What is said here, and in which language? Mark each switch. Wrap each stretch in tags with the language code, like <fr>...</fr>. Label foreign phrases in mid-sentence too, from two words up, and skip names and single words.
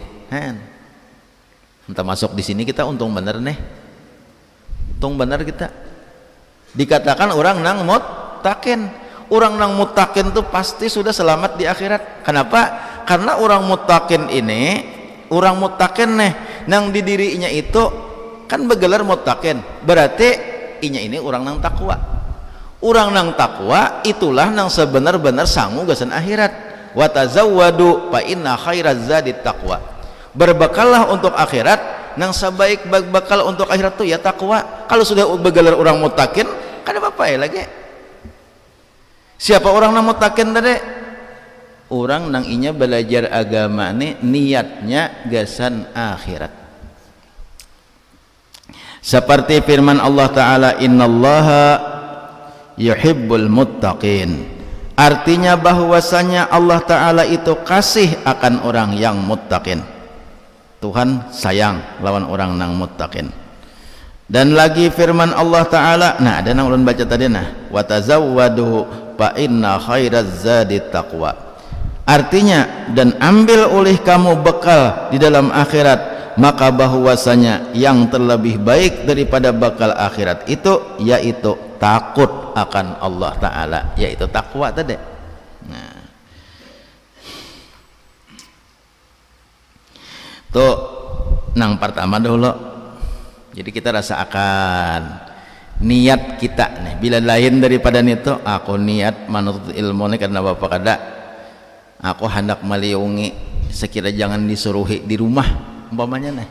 <bjn>Entah masuk di sini kita untung bener nih. Untung bener kita. Dikatakan orang nang muttaqin. Orang nang muttaqin itu pasti sudah selamat di akhirat. Kenapa? Karena orang muttaqin ini, orang muttaqin nih, nang di dirinya itu kan begelar muttaqin. Berarti inya ini orang nang takwa. Orang nang takwa itulah nang sebenar-benar sangu gasan akhirat.</bjn> <ar>وتزودوا فإن خير الزاد التقوى.</ar> <bjn>Berbekallah untuk akhirat, nang sebaik bekal untuk akhirat itu ya takwa. Kalau sudah begelar orang muttaqin, kan apa ya lagi? Siapa orang nang muttaqin tadi? Orang nang inya belajar agama ini niatnya gasan akhirat.</bjn> <id>Seperti firman Allah Ta'ala,</id> <ar>إن الله يحب المتقين.</ar> <id>Artinya bahwasanya Allah Ta'ala itu kasih akan orang yang muttaqin.</id> <bjn>Tuhan sayang lawan orang nang muttaqin.</bjn> <id>Dan lagi firman Allah Ta'ala,</id> <bjn>nah ada nang ulun baca tadi nah,</bjn> <ar>وتزودوا فإن خير الزاد التقوى.</ar> <id>Artinya, dan ambil oleh kamu bekal di dalam akhirat, maka bahwasanya yang terlebih baik daripada bekal akhirat itu yaitu takut akan Allah Ta'ala, yaitu takwa tadi.</id> <bjn>Nah, tuh nang pertama dulu. Jadi kita rasakan niat kita nih, bila lain daripada itu aku niat menuntut ilmu nih karena bapak kada aku hendak meliungi sekira jangan disuruhi di rumah umpamanya nih.</bjn>